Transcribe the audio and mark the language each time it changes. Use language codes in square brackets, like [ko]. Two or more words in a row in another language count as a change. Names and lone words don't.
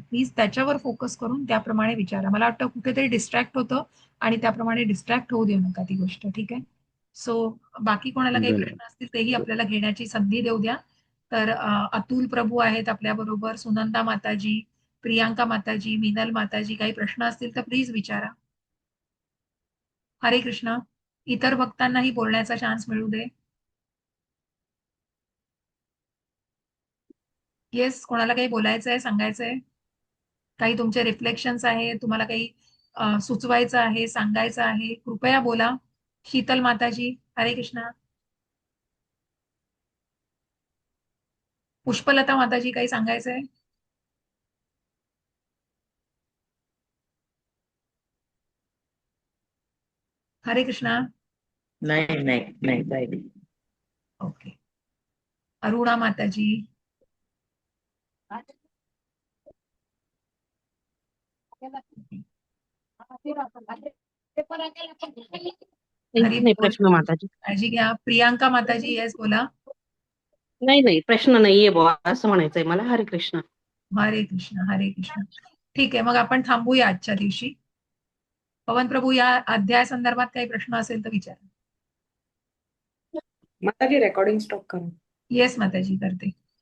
[mr] प्लीज त्याच्यावर फोकस करून त्याप्रमाणे विचारा. मला वाटतं कुठेतरी डिस्ट्रॅक्ट होतं आणि त्याप्रमाणे डिस्ट्रॅक्ट होऊ देऊ नका ती गोष्ट. ठीक आहे, सो बाकी कोणाला काही प्रश्न असतील तेही आपल्याला घेण्याची संधी देऊ द्या. तर अतुल प्रभू आहेत आपल्या बरोबर, सुनंदा माताजी, प्रियांका माताजी, मिनल माताजी, काही प्रश्न असतील तर प्लीज विचारा. हरे कृष्ण. इतर भक्तांनाही बोलण्याचा चान्स मिळू दे. येस, कोणाला काही बोलायचं आहे, सांगायचं आहे, काही तुमचे रिफ्लेक्शन्स आहे, तुम्हाला काही सुचवायचं आहे, सांगायचं आहे, कृपया बोला. शीतल माताजी, हरे कृष्णा. पुष्पलता माताजी, काही सांगायचं आहे? हरे कृष्णा. नाही नाही नाही काही नाही. ओके. अरुणा माताजी. हरी नाही बोल. प्रश्न माताजी. काळजी घ्या. प्रियांका माताजी, येस बोला. नाही नाही प्रश्न नाहीये बुवा असं म्हणायचंय मला. हरे कृष्ण. हरे कृष्ण. हरे कृष्ण. ठीक आहे, मग आपण थांबूया आजच्या दिवशी. पवन प्रभू, या अध्याय संदर्भात काही प्रश्न असेल तर विचारा. माताजी [en] recording stop [mr] करा. येस माताजी, करते.